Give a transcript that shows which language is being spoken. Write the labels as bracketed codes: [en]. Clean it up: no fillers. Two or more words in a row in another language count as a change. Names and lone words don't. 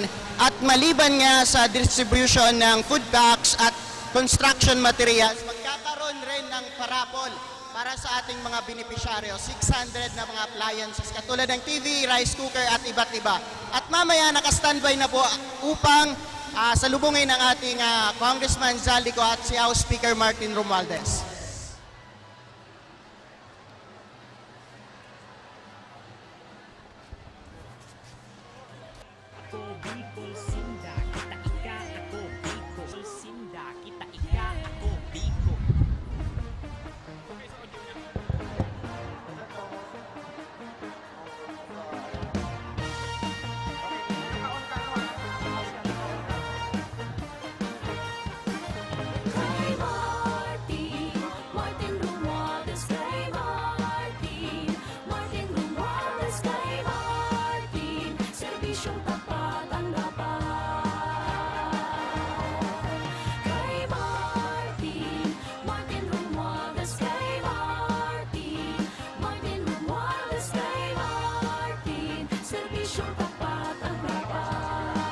[tl] At maliban nga sa distribution ng [en] food packs [tl] at [en] construction materials, [tl] magkakaroon rin ng parapol para sa ating mga beneficiaryo. 600 na mga appliances katulad ng TV, [en] rice cooker [tl] at iba't iba. At mamaya naka-standby na po upang salubungin ng ating Congressman Zaldico at si House Speaker Martin Romualdez. [bik] Ako Bicol Sinda, kita ika. Ako Bicol Sinda, kita ika. Ako Bicol. [tl] Kay Martin, Martin Romualdez kay Martin, Martin Romualdez kay Martin, serbisyong tapat ang dapat. Kay Martin, Martin Romualdez kay Martin, Martin Romualdez kay Martin, serbisyong tapat ang dapat.